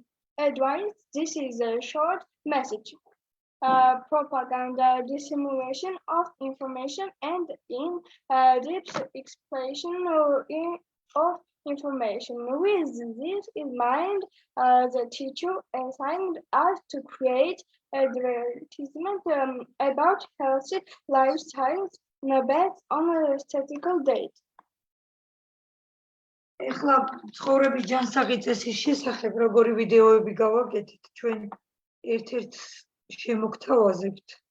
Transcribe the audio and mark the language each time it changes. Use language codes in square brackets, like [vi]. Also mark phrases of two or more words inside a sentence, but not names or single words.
[en] Advice: this is a short message. Propaganda, dissemination of information, and in-depth explanation of information. With this in mind, the teacher assigned us to create advertisement about healthy lifestyles based on a statistical data. [ka] ეხლა ცხოვრების ჯანსაღი წესის შესახებ როგორი ვიდეოები გავაკეთეთ, ჩვენ ერთ-ერთ შემოგთავაზებთ.